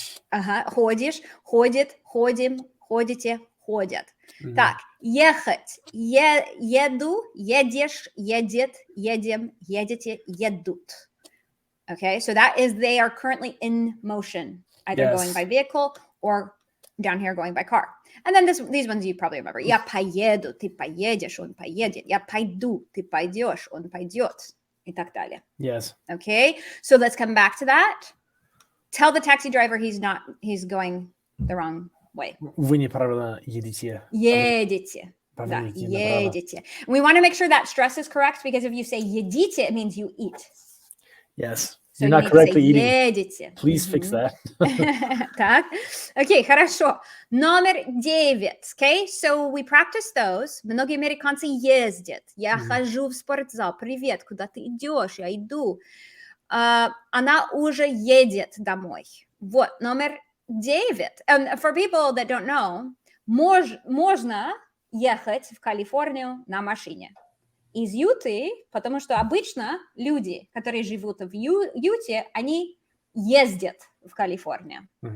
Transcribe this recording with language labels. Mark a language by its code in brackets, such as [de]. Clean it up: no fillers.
[ru] Ага, ходишь, ходит, ходим, ходите, ходят. Так, ехать, еду, едешь, едет, едем, едете, едут. [en] Okay, so that is they are currently in motion, either going by vehicle or down here going by car. And then these ones you probably remember. [ru] Я поеду, ты поедешь, он поедет. Я пойду, ты пойдешь, он пойдет. И так далее. [en] Yes. Okay, so let's come back to that. Tell the taxi driver he's going the wrong way. [ru] Вы неправильно едете. Едете. Да, едете. [en] We want to make sure that stress is correct because if you say едите, it means you eat. Yes. So you're not correctly eating. [ru] Едете. [en] Please fix that. [ru] Так. Окей, хорошо. Номер 9. [en] Okay, so we practice those. [ru] Многие американцы ездят. Я хожу в спортзал. Привет, куда ты идешь? Я иду. Она уже едет домой. Вот, номер 9. [en] And for people that don't know, [ru] можно ехать в Калифорнию на машине. Из Юты, потому что обычно люди, которые живут в Юте, они ездят в Калифорнию.